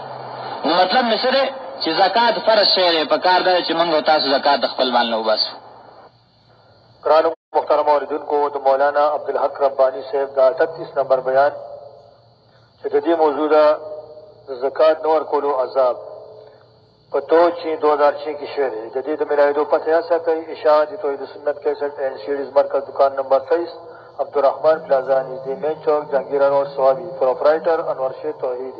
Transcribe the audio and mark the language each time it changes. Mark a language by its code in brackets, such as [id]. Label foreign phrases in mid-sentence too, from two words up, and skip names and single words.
[ps] نو مطلب مې څه دی چې زکات فرض شوی دی، په کار دی چې موږ او تاسو زکات د خپل مال نه وباسو. قرآن محترم اوریدونکو، د مولانا عبدالحق ربانی صاحب دا 38 نمبر بیان چې د دې موضوع ده د زکات نه ورکولو عذاب په 2/6/2006 کې شوی دی. د دې د ملاحظو پته یاد ساتئ. اشاعت توحید سنت 61 اینڈ سیریز مرکز، دکان نمبر 23، عبدالرحمن پلازا، نزدیک مین چوک، جہانگیرہ روڈ، سوابی. پروپرائٹر انور شیر توحیدی.